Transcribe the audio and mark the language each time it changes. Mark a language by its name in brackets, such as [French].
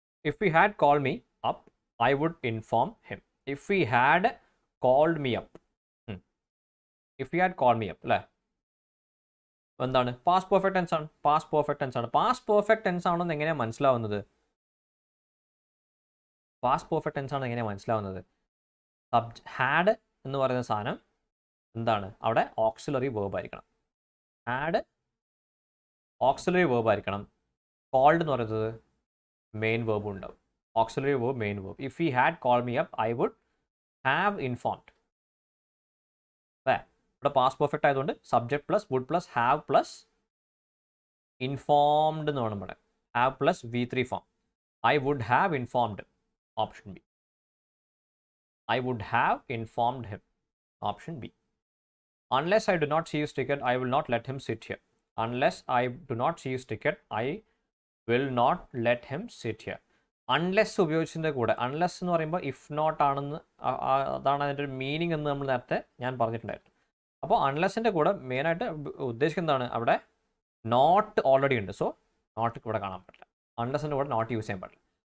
[English] If he had called me up, I would inform him. If he had called me up. If he had called me up, അല്ലേ? [Malayalam] എന്താണ്? Past perfect tense ആണ്. Past perfect tense ആണ്. Past perfect tense ആണെന്ന് എങ്ങനെയാണ് മനസ്സിലാവുന്നത്? Past perfect tense ആണ് എങ്ങനെയാണ് മനസ്സിലാവുന്നത്? ഹാഡ് എന്ന് പറയുന്ന സാധനം എന്താണ്? അവിടെ ഓക്സിലറി വേർബ് ആയിരിക്കണം. ഹാഡ് ഓക്സിലറി വേർബ് ആയിരിക്കണം. കോൾഡ് എന്ന് പറയുന്നത് മെയിൻ വേർബ് ഉണ്ടാവും. Auxiliary verb, main verb. [English] If he had call me up I would have informed. അല്ലേ? [Malayalam] ഇവിടെ പാസ്റ്റ് പെർഫെക്റ്റ് ആയതുകൊണ്ട് subject plus would plus have plus informed എന്ന് വേണം പറയാം. [English] Have plus V3 form. I would have informed. Option B. I would have informed him. Option B. Unless I do not see his ticket, I will not let him sit here. Unless I do not see his ticket, I will not let him sit here. [Malayalam] Unless ഉപയോഗിച്ചതിൻ്റെ കൂടെ, unless എന്ന് പറയുമ്പോൾ if not ആണെന്ന്, അതാണ് അതിൻ്റെ ഒരു meaning എന്ന് നമ്മൾ നേരത്തെ ഞാൻ പറഞ്ഞിട്ടുണ്ടായിരുന്നു. അപ്പോൾ അൺലെസ്സിൻ്റെ കൂടെ മെയിനായിട്ട് ഉദ്ദേശിക്കുന്നതാണ് അവിടെ നോട്ട് ഓൾറെഡി ഉണ്ട്. സോ നോട്ട് ഇവിടെ കാണാൻ പറ്റില്ല. അൺലെസ്സിൻ്റെ കൂടെ നോട്ട് യൂസ് ചെയ്യാൻ പാടില്ല.